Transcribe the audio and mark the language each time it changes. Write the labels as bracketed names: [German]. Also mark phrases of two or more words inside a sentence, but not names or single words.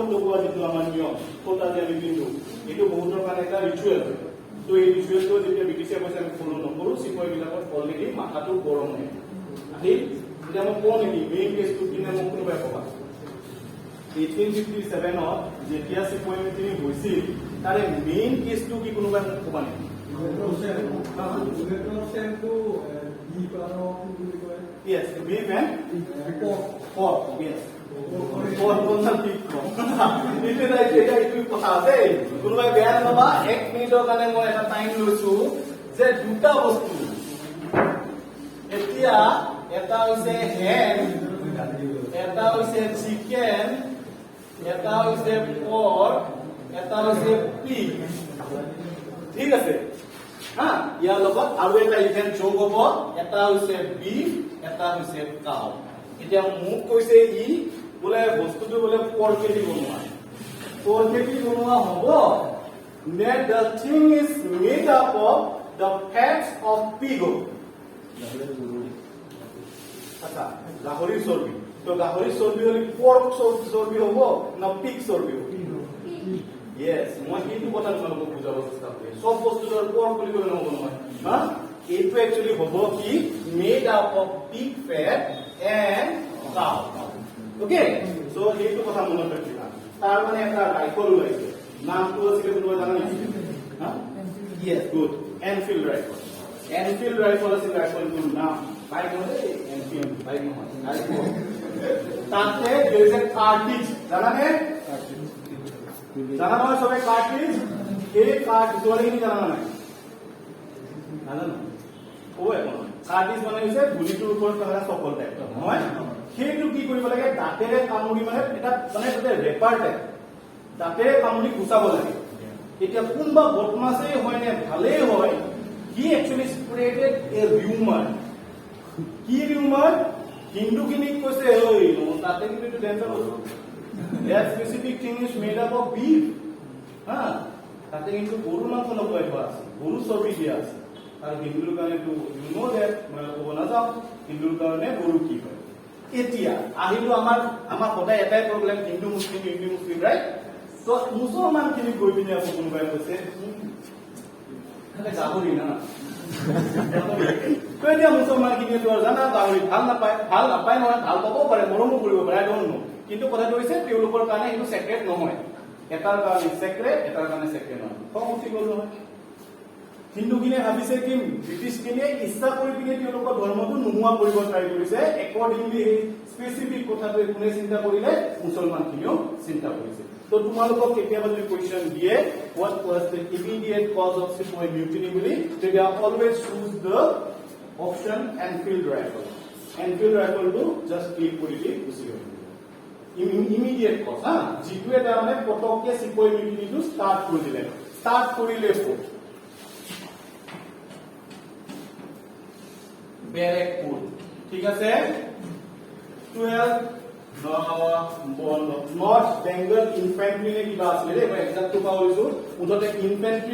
[Assamese] লগোৱা যিটো আমাৰ নিয়ম কটা যে আমি পিন্ধো এইটো বহুতৰ কাৰণে এটা ৰিচুৱেল হয় তো এই ৰিচুৱেলটো যেতিয়া ব্ৰিটিছে কৈছে আমি ফলো নকৰো চিপাহী বিলাকৰ অলৰেডি মাথাটো গৰম হয় আহিল এতিয়া মই কওঁ নেকি মেইন কেছটো কিনে মোক কোনোবাই ক'বা 1857 ত যেতিয়া চিপাহী মিটিং হৈছিল তাৰে মেইন কেছটো কি কোনোবাই মোক ক'বা নেকি [English] Yes, beef and pork. [Assamese] Yes. Pork কোনটা ঠিক কম এইটো কথা আছে কোনোবাই বেয়া নাপাবা 1 মিনিটৰ কাৰণে মই এটা টাইম লৈছো যে দুটা বস্তু এতিয়া এটা হৈছে হেন এটা হৈছে চিকেন এটা হৈছে পৰ্ক এটা হৈছে পিগ ঠিক আছে হা ইয়াৰ লগত আৰু এটা ইভেন্ট যোগ হ'ব এটা হৈছে বিফ এটা হৈছে কাউ এতিয়া মোক কৈছে ই বোলে বস্তুটো বোলে পৰকেটি বনোৱা হ'ব [English] that the thing is made up of the fats of pig [Assamese] আচ্ছা গাহৰিৰ চৰ্বি তো গাহৰিৰ চৰ্বি হলে পৰ্ক চৰ্বি হ'ব না পিগ চৰ্বি হ'ব yes মই এইটো কথা তোমালোকক বুজাব চেষ্টা কৰি সব বস্তুৰ পৰ্ক বুলি ক'লে নহ'ব নহয় হা এইটো একচুয়ালি হ'ব কি [English] made up of pig fat and cow okay so [Assamese] এইটো কথা মনত ৰাখিবা তাৰ মানে এটা ৰাইফল ওলাইছে নামটো আছিল কোনোবা জানা নেকি হা [English] yes good [Assamese] Enfield rifle আছিল ৰাইফলটোৰ নাম বাইক নহয় Enfield বাইক নহয় তাতে [English] there is a cartridge [Assamese] জানানে জানা নহয় সবে cartridge এই cartridge ওলাইনি জানা নাই জানা ওই cartridge মানে হৈছে গুলিটোৰ ওপৰত থকা চকল টাইপ নহয় সেইটো কি কৰিব লাগে দাঁতেৰে কামুৰি মানে এটা মানে এটা ৰেপাৰ টাইপ দাঁতেৰে কামুৰি গুচাব লাগে এতিয়া কোনবা বদমাছেই হয় নে ভালেই হয় [English] he actually spreaded a [Assamese] rumor কি rumor হিন্দুখিনিক কৈছে ঐ তাতে কিন্তু ডেঞ্জাৰ বস্তু [English] that specific thing is made up of beef [Assamese] হা তাতে কিন্তু গৰু মাংস লগাই থোৱা আছে গৰু চৰ্বি দিয়া আছে আৰু হিন্দুৰ কাৰণে তো [English] you know that [Assamese] মই ক'ব নাযাওঁ হিন্দুৰ কাৰণে গৰু কি হয় এতিয়া আহিলো আমাৰ সদায় এটাই প্ৰব্লেম হিন্দু মুছলিম ৰাইট তো মুছলমান খিনি গৈ পিনে আকৌ কোনোবাই কৈছে গাহৰি না তো এতিয়া মুছলমান খিনি তো জানা গাহৰি ভাল নাপায় নহয় ভাল পাবও পাৰে মৰমো কৰিব পাৰে [English] don't know [Assamese] কিন্তু কথাটো হৈছে তেওঁলোকৰ কাৰণে এইটো সেক্ৰেট নহয় এটাৰ কাৰণে সেক্ৰেট এটাৰ কাৰণে সেক্ৰেট নহয় খং উঠি গ'ল নহয় হিন্দুখিনিয়ে ভাবিছে কি ব্ৰিটিছখিনিয়ে ইচ্ছা কৰি পিনে তেওঁলোকৰ ধৰ্মটো নোহোৱা কৰিব ট্ৰাই কৰিছে একৰ্ডিংলি এই স্পেচিফিক কথাটো কোনে চিন্তা কৰিলে মুছলমানখিনিও চিন্তা কৰিছে তো তোমালোকক কেতিয়াবা যদি কুৱেশ্যন দিয়ে [English] what was the immediate cause of Sepoy mutiny [Assamese] বুলি তেতিয়া [English] always choose the option Enfield rifle [Assamese] টো [English] just click [Assamese] কৰি দি গুচি গ'ল [English] immediate cause [Assamese] হা যিটো এটা মানে পটককে [English] Sepoy mutiny [Assamese] টো ষ্টাৰ্ট কৰিলে বেৰেকপুৰ ঠিক আছে 12 নর্থ বেঙ্গল ইনফ্যান্ট্রি নে কিবা আছিল ৰে মই এক্সাক্টলি পাহৰিছো উদতে ইনফ্যান্ট্ৰি